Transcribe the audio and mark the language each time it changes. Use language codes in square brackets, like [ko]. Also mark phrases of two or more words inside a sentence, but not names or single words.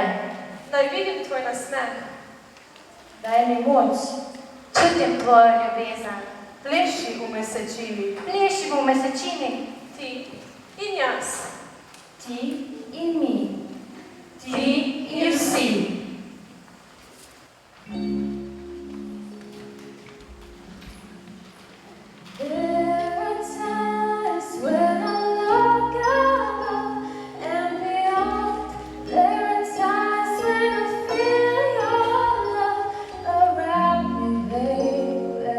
[sl] Naj vidim tvoj nasmeh. Daj mi moč. čutim tvojo ljubezen. pleši v mesečini. Pleši v mesečini, Ti in jaz. Ti in mi. Ti in vsi. [en] There are times when I look above and beyond. There are times when I feel your love around me, baby.